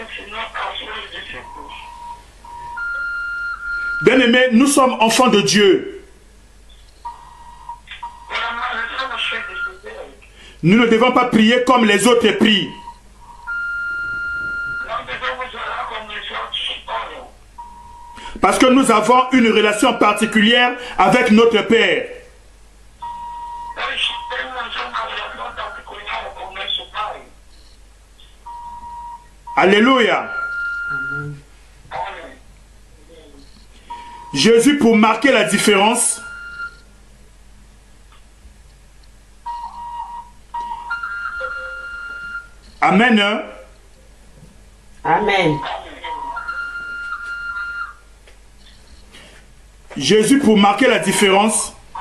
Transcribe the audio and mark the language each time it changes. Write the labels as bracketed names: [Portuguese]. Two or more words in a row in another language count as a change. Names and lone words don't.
[French] Bien-aimés, nous sommes enfants de Dieu. Nous ne devons pas prier comme les autres prient. [Portuguese] Não devemos orar como os outros oram. [French] Parce que nous avons une relation particulière avec notre Père. [Portuguese] Nós temos uma relação particular com nosso Pai. [French] Alléluia. [Portuguese] Amém. [French] Jésus, pour marquer la différence, Amen. [Portuguese] Amen. [French] Jésus, pour marquer la différence.